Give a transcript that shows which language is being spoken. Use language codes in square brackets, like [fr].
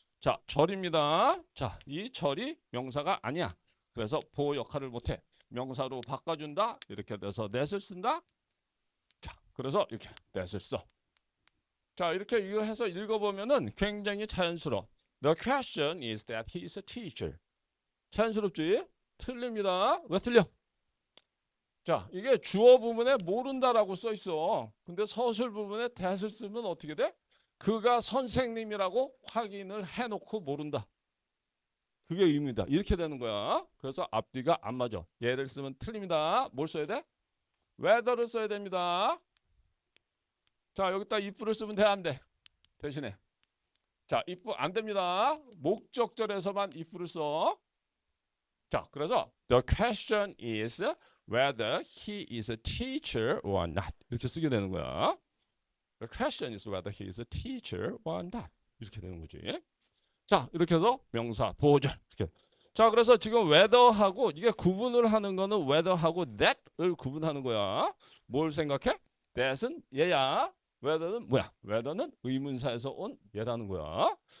[ko] 자, 절입니다. 자, 이 절이 명사가 아니야. 그래서 보호 역할을 못해. 명사로 바꿔준다. 이렇게 돼서 that을 쓴다. 자, 그래서 이렇게 that을 써. 자, 이렇게 이거 해서 읽어보면은 굉장히 자연스러워. [en] The question is that he is a teacher. [ko] 자연스럽지? 틀립니다. 왜 틀려? 자, 이게 주어 부분에 모른다라고 써 있어. 근데 서술 부분에 that을 쓰면 어떻게 돼? 그가 선생님이라고 확인을 해놓고 모른다. 그게 의미다. 이렇게 되는 거야. 그래서 앞뒤가 안 맞아. 얘를 쓰면 틀립니다. 뭘 써야 돼? whether를 써야 됩니다. 자, 여기다 if를 쓰면 돼, 안 돼? 대신에. 자, if 안 됩니다. 목적절에서만 if를 써. 자, 그래서 [en] the question is whether he is a teacher or not. [ko] 이렇게 쓰게 되는 거야. [en] The question is whether he is a teacher or not. [ko] 이렇게 되는 거지. 자, 이렇게 해서 명사, 보호절. 이렇게. 자, 그래서 지금 whether하고 이게 구분을 하는 거는 whether하고 that을 구분하는 거야. 뭘 생각해? that은 얘야. whether는 뭐야? whether는 의문사에서 온 얘라는 거야.